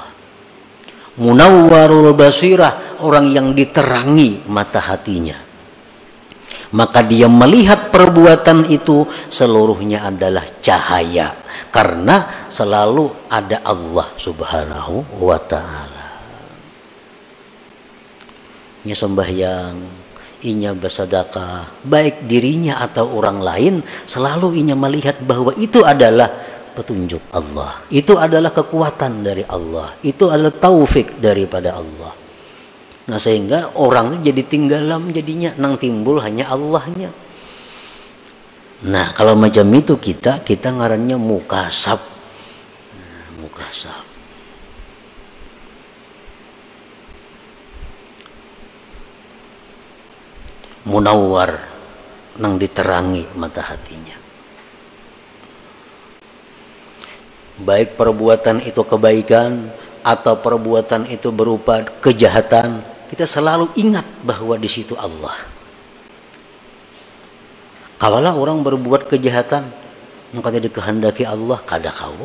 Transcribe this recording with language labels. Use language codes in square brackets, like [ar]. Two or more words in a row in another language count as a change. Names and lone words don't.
[ar] Munawwarul basirah, [id] orang yang diterangi mata hatinya. Maka dia melihat perbuatan itu seluruhnya adalah cahaya, karena selalu ada Allah [ar] subhanahu wa ta'ala. [id] Inya sembahyang, inya bersedekah, baik dirinya atau orang lain, selalu inya melihat bahwa itu adalah petunjuk Allah, itu adalah kekuatan dari Allah, itu adalah taufik daripada Allah. [bjn] Nah, sehingga orang jadi tinggalam jadinya, nang timbul hanya Allahnya. Nah, kalau macam itu kita ngarannya mukasyaf. Nah, mukasyaf. Munawwar, nang diterangi mata hatinya. [id] Baik perbuatan itu kebaikan atau perbuatan itu berupa kejahatan, kita selalu ingat bahwa di situ Allah. Kalau orang berbuat kejahatan, maka dia dikehendaki Allah [bjn] kada kawa.